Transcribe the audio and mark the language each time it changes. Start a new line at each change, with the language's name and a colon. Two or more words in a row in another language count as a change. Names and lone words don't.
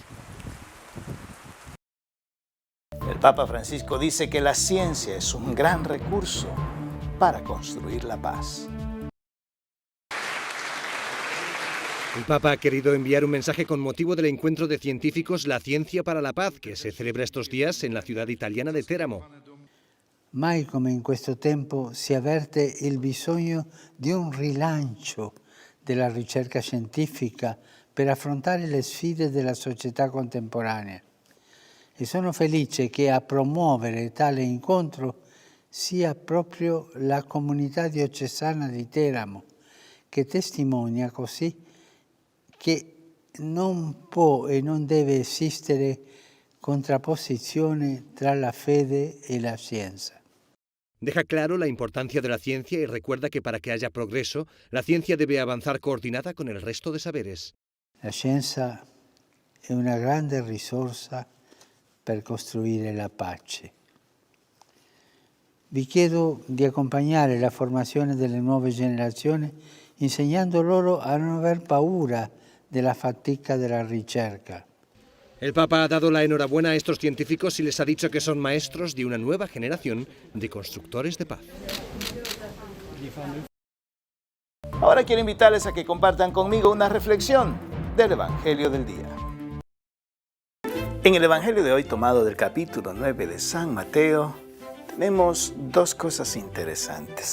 Spanish: El Papa Francisco dice que la ciencia es un gran recurso para construir la paz. El Papa ha querido enviar un mensaje con motivo del encuentro de científicos La Ciencia para la Paz, que se celebra estos días en la ciudad italiana de Teramo.
Italian: Mai come in questo tempo si avverte il bisogno di un rilancio della ricerca scientifica per affrontare le sfide della società contemporanea. E sono felice che a promuovere tale incontro sia proprio la comunità diocesana di Teramo, che testimonia così che non può e non deve esistere contrapposizione tra la fede e la scienza.
Spanish: Deja claro la importancia de la ciencia y recuerda que para que haya progreso, la ciencia debe avanzar coordinada con el resto de saberes.
Italian: La scienza è una grande risorsa per costruire la pace. Vi chiedo di accompagnare la formazione delle nuove generazioni insegnando loro a non aver paura della fatica della ricerca.
Spanish: El Papa ha dado la enhorabuena a estos científicos y les ha dicho que son maestros de una nueva generación de constructores de paz. Ahora quiero invitarles a que compartan conmigo una reflexión del Evangelio del día. En el Evangelio de hoy, tomado del capítulo 9 de San Mateo, tenemos dos cosas interesantes.